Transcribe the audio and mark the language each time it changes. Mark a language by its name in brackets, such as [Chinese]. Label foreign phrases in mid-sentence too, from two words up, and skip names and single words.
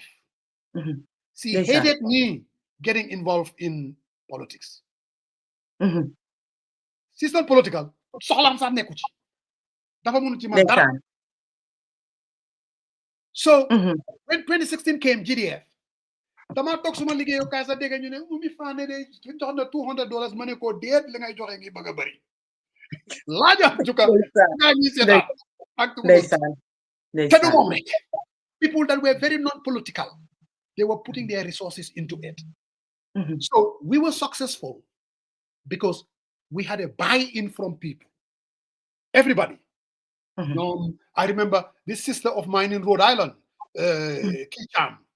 [English] She hated me getting involved in politics. She's not political. So when 2016 came, [Wolof] GDF, dama tok suma liggéeyu kaay sa dégg ñu ne Umi Fane de jox na $200 ma ne ko déet li ngay joxe ngi bëgg a bëri laaja juka nga ñi seetaan ak [English] people that were very non-political, they were putting their resources into it. So we were successful because we had a buy-in from people. Everybody. I remember this sister of mine in Rhode Island, Kicham.